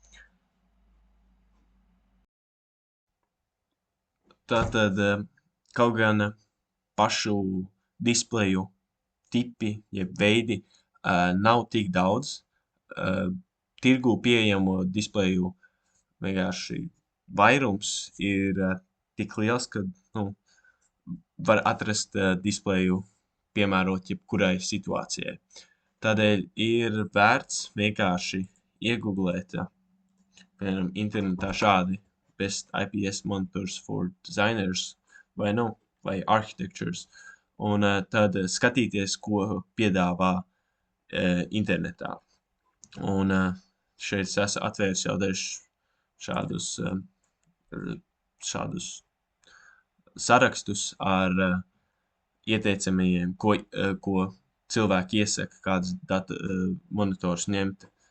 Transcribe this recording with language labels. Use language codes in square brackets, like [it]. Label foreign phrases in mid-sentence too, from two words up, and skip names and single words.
[lv] Tātad, kaut gan pašu displeju tipi, jeb veidi nav tik daudz, tirgū pieejamo displeju vienkārši vairums ir tik liels, ka var atrast displeju piemērot jebkurai situācijai. Tādēļ ir vērts vienkārši iegūglēt, piemēram, internetā šādi [en] best IPS monitors for designers [lv] vai architectures, un tad skatīties, ko piedāvā internetā. Un šeit es esmu atvēris jau dažus šādus sarakstus ar ieteicamajiem, ko cilvēki iesaka, kādus monitorus ņemt.